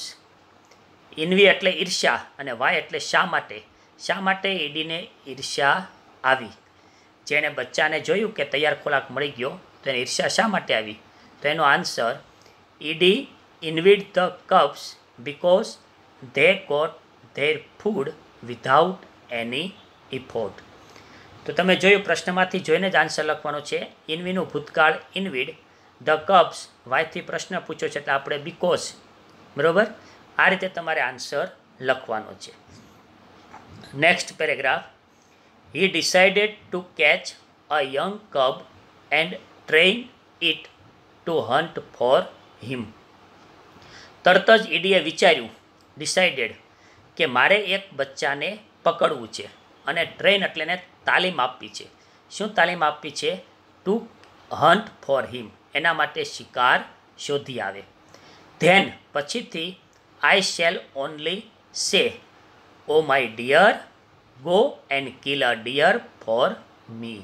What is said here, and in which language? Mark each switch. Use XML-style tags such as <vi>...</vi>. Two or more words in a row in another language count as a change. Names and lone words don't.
<gu>ઇન્વી એટલે ઈર્ષ્યા અને વાય એટલે શા માટે ઈડીને ઈર્ષ્યા આવી. જેણે બચ્ચાને જોયું કે તૈયાર ખોરાક મળી ગયો તો એને ઈર્ષ્યા શા માટે આવી? તો એનો આન્સર,</gu> <en>Eddie envied the cubs because they got their food without any effort.</en> <gu>તો તમે જોયું, પ્રશ્નમાંથી જોઈને જ આન્સર લખવાનો છે. ઇન્વીનું ભૂતકાળ</gu> <en>envied, the cubs</en> <gu>વાયથી પ્રશ્ન પૂછ્યો છે એટલે આપણે બીકોઝ, બરાબર. આ રીતે તમારે આન્સર લખવાનો છે.</gu> <en>next paragraph, he decided to catch a young cub and train it to hunt for him.</en> <gu>તરત જ ઈડીએ વિચાર્યું, ડિસાઇડેડ, કે મારે એક બચ્ચાને પકડવું છે અને ટ્રેન એટલે એને તાલીમ આપવી છે. શું તાલીમ આપવી છે?</gu> <en>to hunt for him,</en> <gu>એના માટે શિકાર શોધી આવે.</gu> <en>then પછીથી, I shall only say, O my dear, go and kill a deer for me.</en>